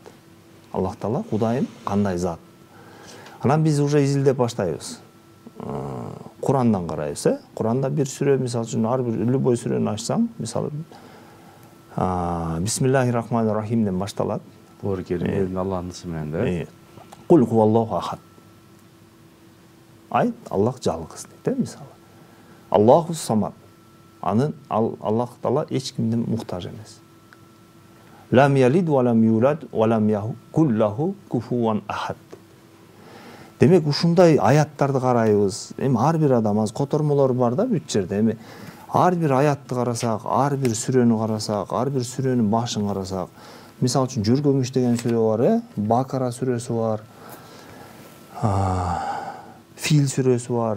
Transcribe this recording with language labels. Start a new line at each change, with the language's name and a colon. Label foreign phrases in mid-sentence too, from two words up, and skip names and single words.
Kyrgyz: Аллах Таала Кудайым кандай зат? Анан биз уже изилдеп баштайбыз. Курандан карайбыз, Куранда бир сүрө, мисалы үчүн ар бир любой сүрөнү ачсаң, мисалы
Arabic: بسم الله الرحمن الرحيم
Kyrgyz: башталат. Бор керим, Аллахтын исми менен да.
Arabic: قل هو الله أحد.
Kyrgyz: Айт, Аллах жалгыз дейт, мисалы.
Arabic: الله الصمد.
Kyrgyz: Аллах Таала эч кимдин муктаж эмес.
Arabic: لم يلد ولم يولد ولم يكن له كفوا أحد.
Kyrgyz: Демек ушундай аяттарды карайбыз. Эми ар бир адам аз котормолор бар да бүт жерде. Эми ар бир аятты карасак, ар бир сүрөнү карасак, ар бир сүрөнүн башын карасак, мисалы үчүн Жүргөмүш деген сүрө бар, Бакара сүрөсү бар, Фил сүрөсү бар.